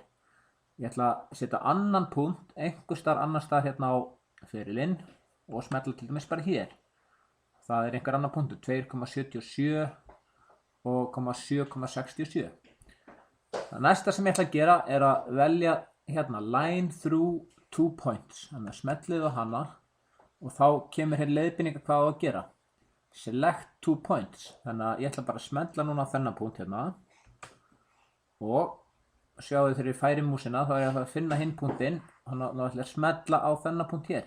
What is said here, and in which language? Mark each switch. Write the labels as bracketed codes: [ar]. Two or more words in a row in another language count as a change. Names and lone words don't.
[is] Ég ætla að setja annan punkt einhvers staðar annar staðar hérna á ferilinn og smetla til dæmis bara hér. Það er einhver annar punktur 2,77 og 7,67. Það næsta sem ég ætla að gera er að velja hérna [en] line through 2 points. [is] Þannig að smellið á hana og þá kemur hér leiðbeining hvað á að gera. [en] Select 2 points. [is] Þannig að ég ætla bara að smella núna á þennan punkt hérna og sjáu þegar ég færi músina þá er ég að finna hinn punktinn og þá ætla ég að smella á þennan punkt hér.